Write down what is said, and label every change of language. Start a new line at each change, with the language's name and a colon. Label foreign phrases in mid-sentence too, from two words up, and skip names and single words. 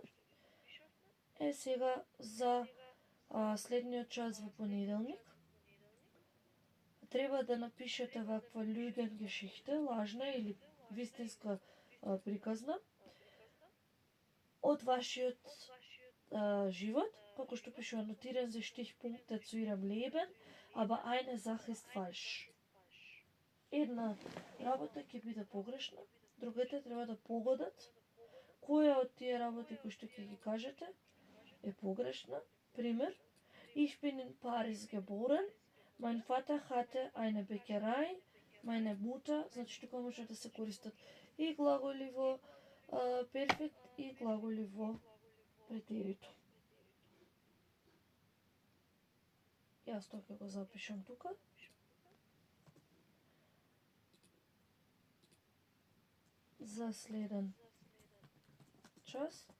Macedonian: Сега за следниот час во понеделник треба да напишете ваква Lügengeschichte, лажна или вистинска приказна, од вашиот живот, како што пише анотиран за
German: Stichpunkte zu ihrem Leben, aber eine Sache ist falsch.
Macedonian: Една работа ќе биде погрешна, другите треба да погодат која од тие работи кои што ќе ги кажете е погрешна. Пример,
German: ich bin in Paris geboren, mein Vater hatte eine Bäckerei, meine Mutter,
Macedonian: значи тука може да се користат и глаголи во перфект и глаголи во претерито. Јас тоа ќе го запишам тука. За следен час.